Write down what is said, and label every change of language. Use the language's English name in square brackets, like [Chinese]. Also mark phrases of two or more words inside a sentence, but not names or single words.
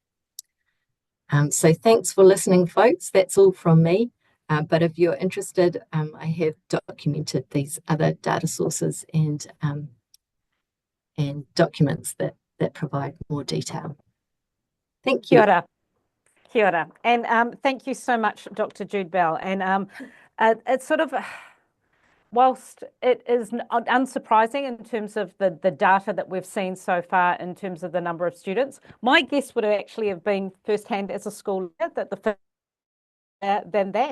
[English] So thanks for listening, folks. That's all from me. But if you're interested, I have documented these other data sources and documents that provide more detail. Thank you. [Māori] Kia ora. Kia ora. [English] And thank you so much, Dr. Jude Bell. And it's sort of, whilst it is unsurprising in terms of the data that we've seen so far in terms of the number of students, my guess would actually have been firsthand as a school leader that than that.